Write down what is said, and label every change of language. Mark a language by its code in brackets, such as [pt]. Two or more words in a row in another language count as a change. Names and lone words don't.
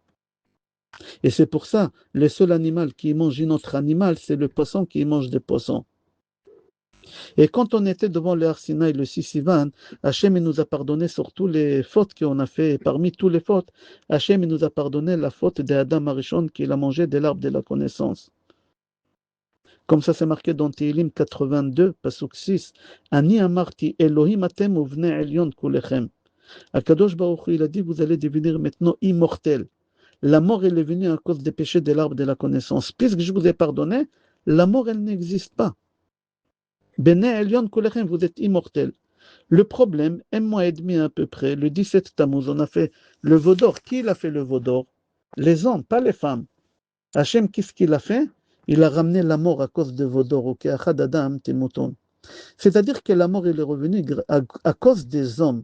[fr] Et c'est pour ça, le seul animal qui mange un autre animal, c'est le poisson qui mange des poissons. Et quand on était devant le Har Sinaï, le 6 Sivan, Hachem nous a pardonné sur toutes les fautes qu'on a fait. Et parmi toutes les fautes, Hachem nous a pardonné la faute d'Adam Arishon qu'il a mangé de l'arbre de la connaissance. Comme ça, c'est marqué dans Tehillim 82, Pasuk 6. [he] אני אמרתי אלהים אתם ובני עליון כלכם. הקדוש ברוך הוא, [fr] il a dit, vous allez devenir maintenant immortels. La mort, elle est venue à cause des péchés de l'arbre de la connaissance. Puisque je vous ai pardonné, la mort, elle n'existe pas. [he] בני עליון כלכם, [fr] vous êtes immortels. Le problème, un mois et demi à peu près, le 17 Tammuz, on a fait le Vaudor. Qui l'a fait le Vaudor? Les hommes, pas les femmes. Hachem, qu'est-ce qu'il a fait? Il a ramené la mort à cause de Vaudor. C'est-à-dire que la mort elle est revenue à cause des hommes.